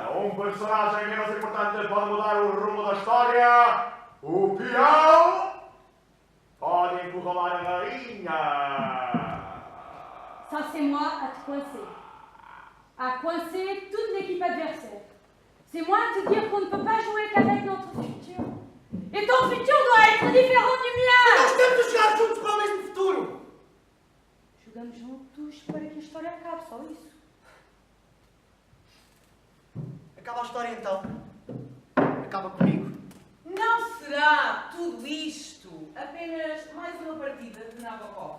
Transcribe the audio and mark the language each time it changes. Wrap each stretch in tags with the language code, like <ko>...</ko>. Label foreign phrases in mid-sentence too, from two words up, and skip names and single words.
<pt>Um personagem menos importante pode mudar o rumo da história. O peão pode encurralar a rainha.</pt> <fr>Ça, c'est moi à te coincer. À coincer toute l'équipe adversaire. C'est moi à te dire qu'on ne peut pas jouer qu'avec notre futur. Et ton futur doit être différent du mien!</fr> <pt>Nós estamos a jogar juntos para o mesmo futuro! Jogamos juntos para que a história acabe, só isso. Acaba a história então. Acaba comigo. Não será tudo isto apenas mais uma partida de Nabokov?</pt>